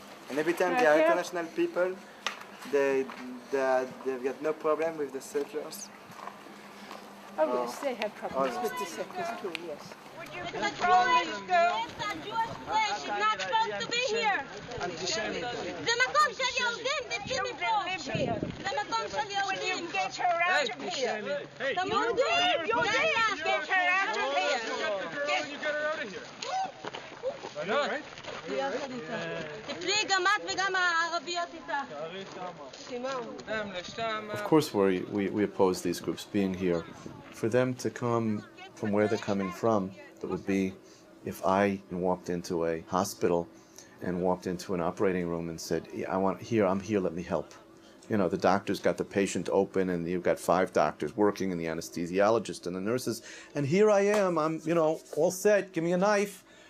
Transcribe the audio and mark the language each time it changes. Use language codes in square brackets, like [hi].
[en] And every time they are international people, they've got no problem with the settlers. Oh yes, they have problems with the settlers too, yes. It's a Jewish school. It's a Jewish place. She's not supposed to be here. [he] זה מקום של יהודים, תצאי מפה. זה מקום של יהודים. [en] Get her out of here. [he] יהודים, [en] Get her out of here. You get her out of here. I know, right? [he] תפלי גם את וגם הערביות איתה. [en] Of course, we oppose these groups being here. For them to come from where they're coming from, it would be if I walked into a hospital and walked into an operating room and said, I'm here, let me help. You know, the doctor's got the patient open and you've got 5 doctors working and the anesthesiologist and the nurses, and here I am, I'm, all set, give me a knife.